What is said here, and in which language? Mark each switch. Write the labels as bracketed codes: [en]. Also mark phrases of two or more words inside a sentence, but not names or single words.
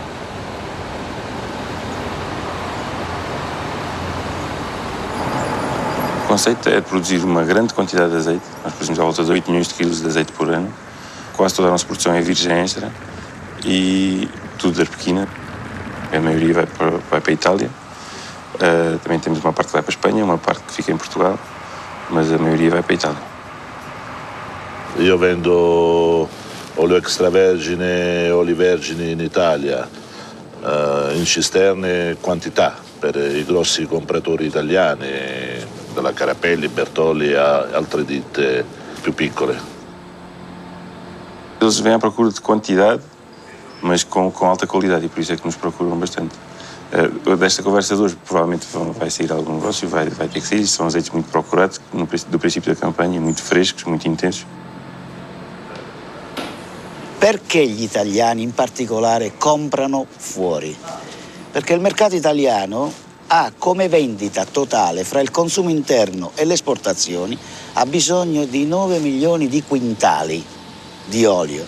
[pt] O conceito é produzir uma grande quantidade de azeite. Nós produzimos à volta de 8 milhões de quilos de azeite por ano. Quase toda a nossa produção é virgem extra e tudo de arbequina. A maioria vai para a Itália. Também temos uma parte que vai para a Espanha, uma parte que fica em Portugal, mas a maioria vai para a Itália. [it] Io vendo olio extravergine e oli vergini in Italia, in cisterne quantità per i grossi compratori italiani, dalla Carapelli, Bertolli a altre ditte più piccole. [pt] Eles vêm à procura de quantidade, mas com alta qualidade, e por isso é que nos procuram bastante. Desta conversa de hoje provavelmente vai sair algum negócio, vai ter que sair. São azeites muito procurados do princípio da campanha, muito frescos, muito intensos. [it] Perché gli italiani in particolare comprano fuori? Perché il mercato italiano ha come vendita totale fra il consumo interno e le esportazioni ha bisogno di 9 milioni di quintali di olio.